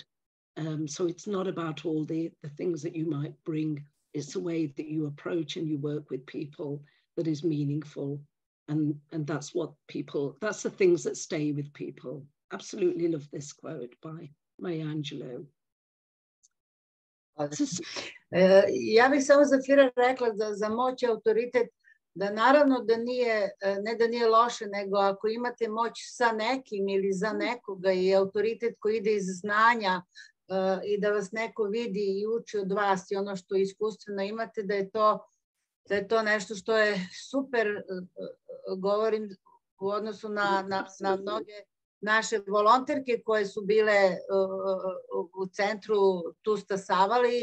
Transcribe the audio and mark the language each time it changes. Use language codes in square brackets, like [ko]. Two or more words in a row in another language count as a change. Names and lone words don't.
[en] So it's not about all the things that you might bring. It's the way that you approach and you work with people that is meaningful. And that's what people, that's the things that stay with people. Absolutely love this quote by Maya Angelou. [bs] Ja bih samo Zaffira rekla da za moć i autoritet, da naravno da nije, ne da nije loše, nego ako imate moć sa nekim ili za nekoga i autoritet koji ide iz znanja i da vas neko vidi i uči od vas i ono što iskustveno imate, da je to nešto što je super, govorim u odnosu na mnoge naše volonterke koje su bile u centru Tusta Savali.